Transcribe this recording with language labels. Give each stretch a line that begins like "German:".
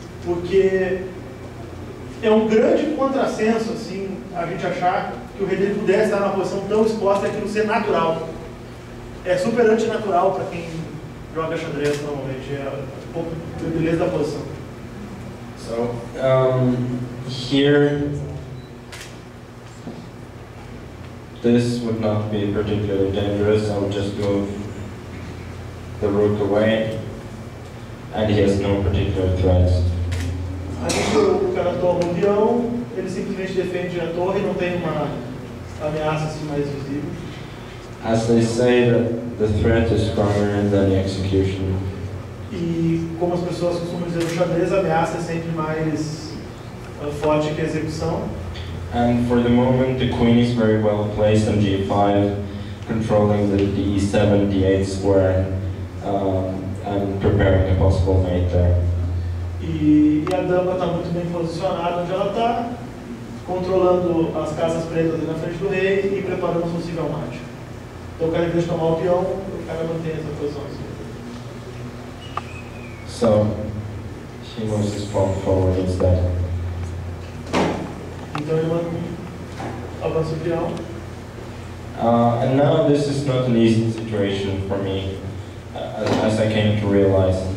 Portuguese: Porque é um grande contrassenso, assim, a gente achar que o rei dele pudesse estar numa posição tão exposta e aquilo ser natural. É super antinatural para quem joga xadrez normalmente. É um pouco da beleza da posição.
English: So, here, this would not be particularly dangerous. I would just move the rook away, and he has no particular threats.
Portuguese: Aí o cara toma um peão, ele simplesmente defende a torre, não tem uma ameaça assim mais visível.
English: As they say, the threat is stronger than the execution.
Portuguese: E como as pessoas costumam dizer no xadrez, a ameaça é sempre mais forte que a execução.
English: And for the moment, the queen is very well placed on g5, controlling the e7, d8 square, and preparing a possible mate there.
Portuguese: E a dama está muito bem posicionada onde ela está, controlando as casas pretas ali na frente do rei e preparando um possível mate. Então o cara, em vez de tomar o peão, o cara mantém essa posição assim.
English: So, he moves his pawn forward instead.
Portuguese: Então ele avança o peão.
English: And now this is not an easy situation for me, as I came to realize.